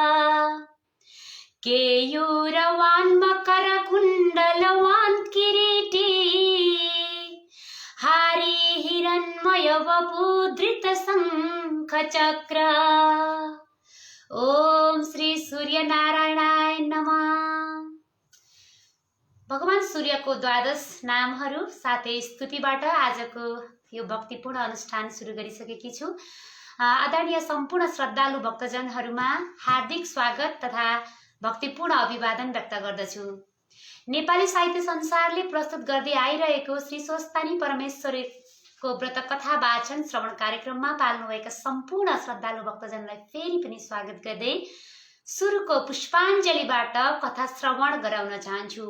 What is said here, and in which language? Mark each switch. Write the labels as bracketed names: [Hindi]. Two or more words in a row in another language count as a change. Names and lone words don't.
[Sanskrit] केयूरवान् मकरकुण्डलवान् किरीटी हारी हिरण्मय वपुधृत शंख चक्र। ओम श्री सूर्य नारायणाय नमः। [Nepali] भगवान सूर्यको द्वादश नामहरू साथै स्तुतिबाट आजको यो भक्तिपूर्ण अनुष्ठान सुरु गरिसकेकी छु। आदरणीय सम्पूर्ण श्रद्धालु भक्तजनहरूमा हार्दिक स्वागत तथा भक्तिपूर्ण अभिवादन व्यक्त गर्दछु। नेपाली साहित्य संसारले प्रस्तुत गर्दै आइरहेको श्री स्वस्तानी परमेश्वरीको व्रत कथा वाचन श्रवण कार्यक्रममा पाल्नुभएका सम्पूर्ण श्रद्धालु भक्तजनलाई फेरि पनि स्वागत गर्दै सुरुको पुष्पाञ्जलीबाट कथा श्रवण गराउन चाहन्छु।